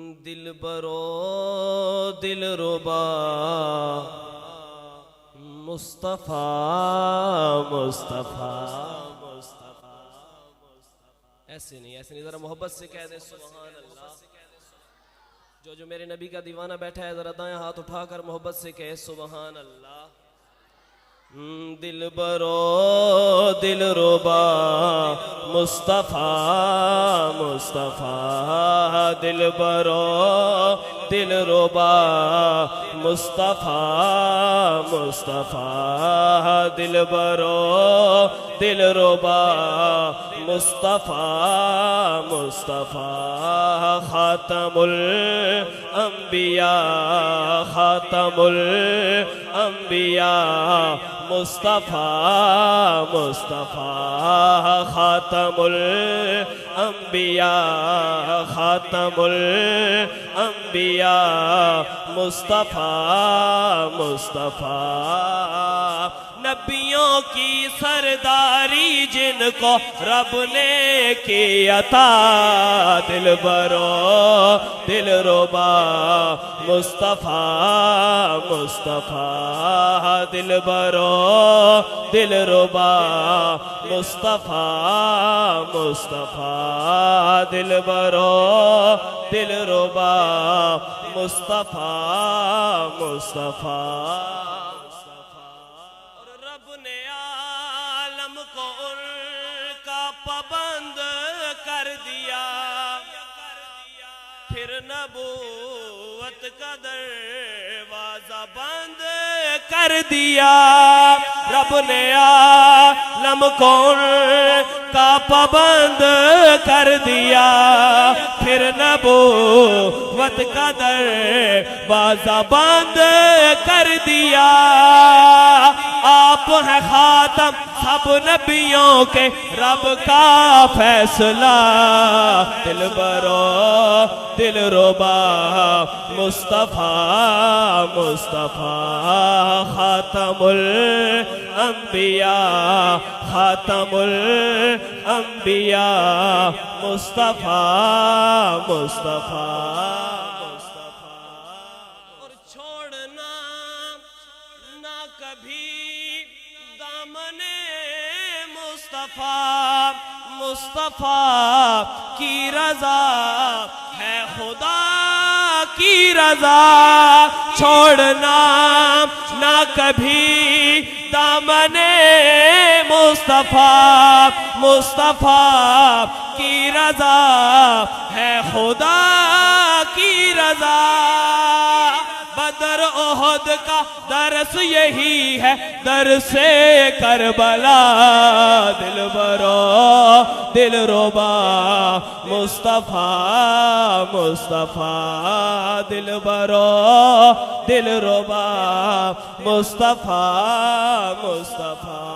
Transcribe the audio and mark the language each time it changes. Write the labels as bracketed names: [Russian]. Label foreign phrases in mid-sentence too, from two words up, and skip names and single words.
[Urdu] دل برو دل ربا مصطفیٰ مصطفیٰ مصطفیٰ. ایسے نہیں ذرا محبت سے کہہ دے [Arabic] سبحان الله. [Urdu] جو میرے نبی کا دیوانہ بیٹھا ہے ذرا دائیں ہاتھ اٹھا کر محبت سے کہے [Arabic] سبحان الله. [Urdu] دل برو دل ربا مصطفیٰ مصطفیٰ. دل برو دل ربا مصطفیٰ مصطفیٰ. دل برو دل ربا مصطفیٰ مصطفیٰ. [Arabic] خاتم الانبیاء خاتم الانبیاء [Urdu] मुस्तफ़ा मुस्तफ़ा। [Arabic] خاتم الانبیاء خاتم الانبیاء [Urdu] मुस्तफ़ा मुस्तफ़ा। نبیوں کی سرداری جن کو رب نے کی عطا. دل برو دل ربا مصطفیٰ مصطفیٰ. دل برو دل ربا مصطفیٰ مصطفیٰ. دل برو دل ربا مصطفیٰ مصطفیٰ. پابند کر دیا پھر نبوت کا دروازہ بند کر دیا. رب نے عالم کو کا پابند کر دیا پھر نبوت کا دروازہ بند کر دیا. آپ ہے خاتم سب نبیوں کے رب کا فیصلہ. دل برو دل ربا مصطفیٰ مصطفیٰ. [Arabic] خاتم الانبیاء خاتم الانبیاء [Urdu] मुस्तफ़ा मुस्तफ़ा। اور چھوڑنا نا کبھی دامنِ مصطفیٰ مصطفیٰ کی رضا ہے خدا کی رضا. چھوڑنا نا کبھی دامنِ مصطفیٰ مصطفیٰ کی رضا ہے خدا کی رضا. بدر احد کا درس یہی ہے درسِ کربلا. دل برو دل ربا مصطفیٰ مصطفیٰ. دل برو دل ربا مصطفیٰ مصطفیٰ.